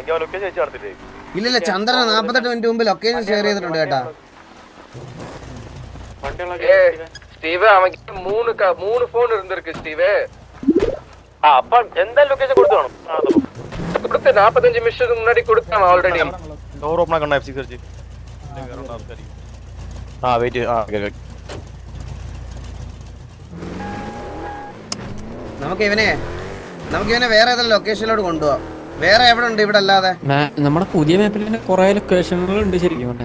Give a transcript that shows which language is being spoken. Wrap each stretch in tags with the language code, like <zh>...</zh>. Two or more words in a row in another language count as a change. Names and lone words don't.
<ml>ലൊക്കേഷൻ വെച്ച് നടത്തില്ലേ? ഇല്ല, ചന്ദ്രൻ 48 മിനിറ്റ് മുമ്പ് ലൊക്കേഷൻ ഷെയർ ചെയ്തിട്ടുണ്ട് കേട്ടാ. സ്റ്റീവ് അവൻ 3 ഫോൺ இருந்திருக்கு സ്റ്റീവ്. അപ്പം എന്തായാലും ലൊക്കേഷൻ കൊടുത്തു കാണും.</ml> <ta>കൊടുത്ത 45 നിമിഷத்துக்கு முன்னாடி கொடுத்தான் ஆல்ரெடி.</ta> <ml>ഡോർ ഓപ്പൺ ആക്കണ്ട F6 അടിച്ച്. വെയിറ്റ് നമുക്ക് ഇവനെ വേറെ ഏതെങ്കിലും ലൊക്കേഷനിലോട്ട് കൊണ്ടുപോവാം. വേറെ എവിടെ ഉണ്ട് ഇവിടെ അല്ലാതെ? നമ്മുടെ പുതിയ മാപ്പിൽ തന്നെ കുറെ ലൊക്കേഷനുകൾ ഉണ്ട് ശരിക്കും പറഞ്ഞാ.</ml>